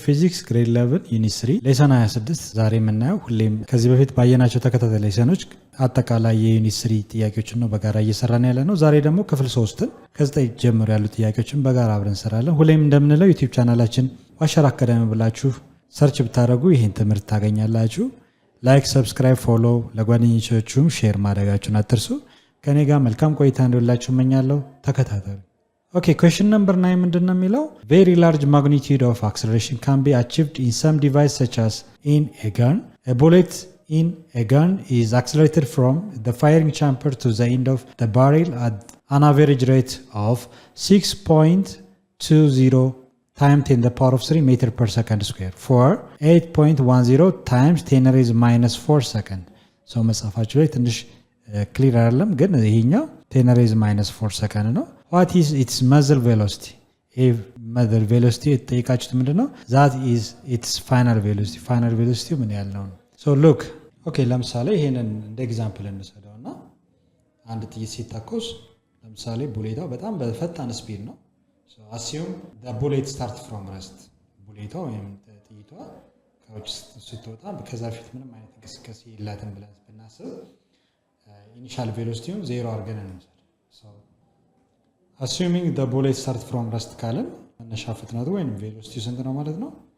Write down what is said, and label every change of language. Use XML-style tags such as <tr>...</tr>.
<am>ፊዚክስ ግሬድ 11 ዩኒት 3 ሌሰን 26 ዛሬ የምናየው ሁሌም ከዚህ በፊት ባየናቸው ተከታታይ ሌሰኖች አጠቃላይ የዩኒት 3 ጥያቄዎችን ነው በጋራ እየሰራን ያለ ነው። ዛሬ ደግሞ ክፍል 3ን ከ9 ጀምሮ ያሉ ጥያቄዎችን በጋራ አብረን እንሰራለን። ሁሌም እንደምንለው ዩቲዩብ ቻናላችን አሸራ አካዳሚ ብላችሁ ሰርች ብታደርጉ ይህን ትምህርት ታገኛላችሁ። ላይክ፣ ሰብስክራይብ፣ ፎሎ ለጓደኞቻችሁም ሼር ማድረጋችሁን አትርሱ። ከኔ ጋር መልካም ቆይታ እንዲላችሁ እመኛለሁ። ተከታተሉ። ኦኬ</am> <en>question number 9</en> <am>ምንድነው የሚለው?</am> <en>Very large magnitude of acceleration can be achieved in some device such as in a gun. A bullet in a gun is accelerated from the firing chamber to the end of the barrel at an average rate of 6.20 times 10 the power of 3 meter per second square for 8.10 times 10 raised minus 4 second. So</en> <am>መጻፋችሁ ላይ ትንሽ ክሊር አይደለም፣ ግን ይሄኛው</am> <en>10 raised minus 4 second ነው። What is its muzzle velocity?</en> <am>muzzle velocity የተጠየቃችሁት ምንድነው?</am> <en>That is its final velocity.</en> <am>final velocity ምን ያህል ነው? So look, okay ለምሳሌ ይሄንን እንደ ኤግዛምፕል እንሰደውና አንድ ጥይት ሲተኮስ ለምሳሌ ቡሌታው በጣም በፈጣን ስፒድ ነው።</am> <en>So assume the bullet starts from rest.</en> <am>ቡሌታው ወይም ጥይቷ ከውጭ ስትወጣ ከዛ በፊት ምንም አይነት እንቅስቃሴ የላትም ብለን ብናስብ initial velocity 0 አድርገን እንውሰድ።</am> <en>So assuming the bullet starts from rest</en> <am>ካለን መነሻ ፍጥነቱ ወይም velocity ስንት ነው ማለት ነው?</am>